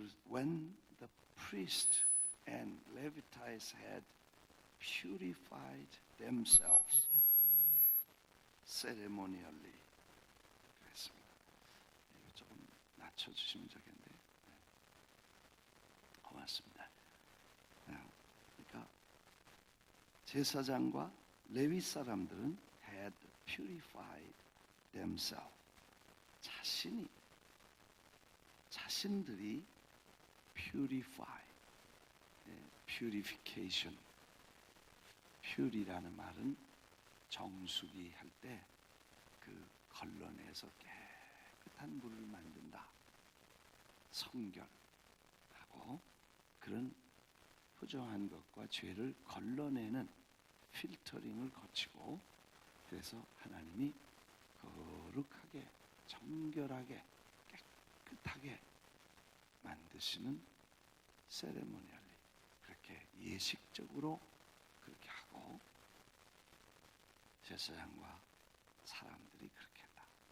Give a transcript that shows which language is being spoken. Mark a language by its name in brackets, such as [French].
[English] When the priest and Levites had purified themselves ceremonially. [Korean] 그랬습니다. 이거 조금 낮춰주시면 좋겠는데. 고맙습니다. 그러니까 제사장과 레위 사람들은 [English] had purified themselves. [Korean] 자신들이 [English] purify, purification. [Korean] pure이라는 말은 정수기 할 때 그 걸러내서 깨끗한 물을 만든다. 성결하고 그런 부정한 것과 죄를 걸러내는 필터링을 거치고 그래서 하나님이 거룩하게 정결하게 깨끗하게 만드시는 세레모니얼리 그렇게 예식적으로 그렇게 하고 제사장과 사람들이 그렇게 한다.